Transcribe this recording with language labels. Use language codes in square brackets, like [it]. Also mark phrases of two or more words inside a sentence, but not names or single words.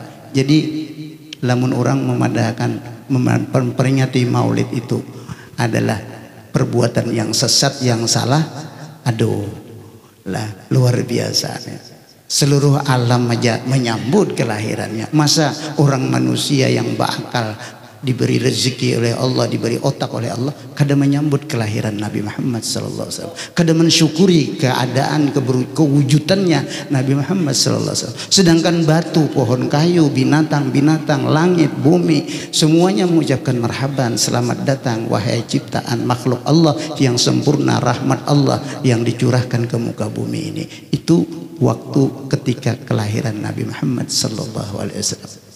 [id] Jadi lamun orang memperingati maulid itu adalah perbuatan yang sesat, yang salah, aduh lah luar biasa. Seluruh alam aja menyambut kelahirannya. Masa orang manusia yang berakal, diberi rezeki oleh Allah, diberi otak oleh Allah, kada menyambut kelahiran Nabi Muhammad [ar] صلى الله عليه وسلم, [id] kada mensyukuri keadaan kewujudannya Nabi Muhammad [ar] صلى الله عليه وسلم. [id] Sedangkan batu, pohon kayu, binatang-binatang, langit, bumi, semuanya mengucapkan marhaban, selamat datang wahai ciptaan makhluk Allah yang sempurna, rahmat Allah yang dicurahkan ke muka bumi ini. Itu waktu ketika kelahiran Nabi Muhammad [ar] صلى الله عليه وسلم.